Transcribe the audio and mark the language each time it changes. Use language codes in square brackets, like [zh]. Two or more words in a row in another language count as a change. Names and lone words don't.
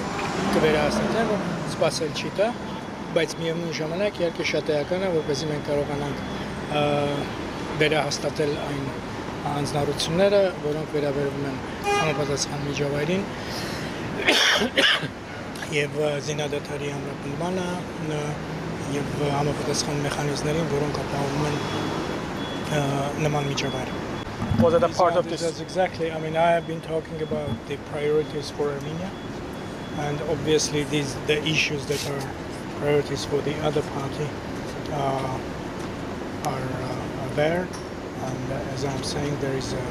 [hy] կվերահասնենք, որ սպասել չի տա, բայց միևնույն ժամանակ իհարկե շատ էական է, որպեսզի մենք կարողանանք վերահաստատել այն հանձնառությունները, որոնք վերաբերում են համապատասխան միջավայրին եւ զինադատարի ամրապնդմանը եւ համապատասխան մեխանիզմներին, որոնք ապահովում են նման միջավայր. [en] Was it a part of this? That's exactly. I mean, I have been talking about the priorities for Armenia, and obviously the issues that are priorities for the other party are there. And as I'm saying, there is a.